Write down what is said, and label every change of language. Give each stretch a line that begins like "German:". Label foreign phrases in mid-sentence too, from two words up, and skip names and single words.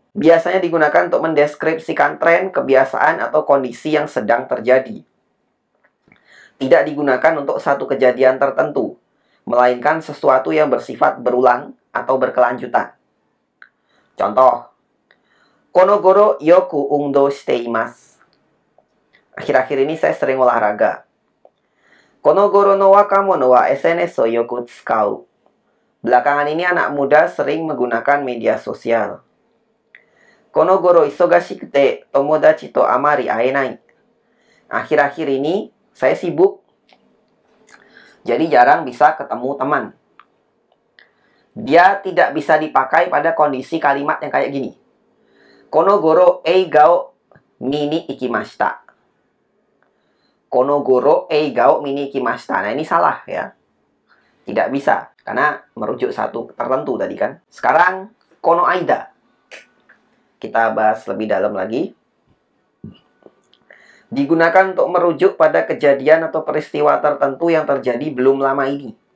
Indonesian: Biasanya digunakan untuk mendeskripsikan tren, kebiasaan, atau kondisi yang sedang terjadi. Tidak digunakan untuk satu kejadian tertentu, melainkan sesuatu yang bersifat berulang atau berkelanjutan.
Japanese: Contoh, この頃よく運動しています.
Indonesian: Akhir-akhir ini saya sering olahraga.
Japanese: この頃の若者はSNSをよく使う.
Indonesian: Belakangan ini anak muda sering menggunakan media sosial.
Japanese: この頃忙しくて友達とあまり会えない.
Indonesian: Akhir-akhir ini saya sibuk, jadi jarang bisa ketemu teman. Dia tidak bisa dipakai pada kondisi kalimat yang kayak gini.
Japanese: この頃映画を見に行きました. この頃映画を見に行きました.
Indonesian: Nah, ini salah ya. Tidak bisa, karena merujuk satu tertentu tadi kan. Sekarang, konoaida. Kita bahas lebih dalam lagi. Digunakan untuk merujuk pada kejadian atau peristiwa tertentu yang terjadi belum lama ini.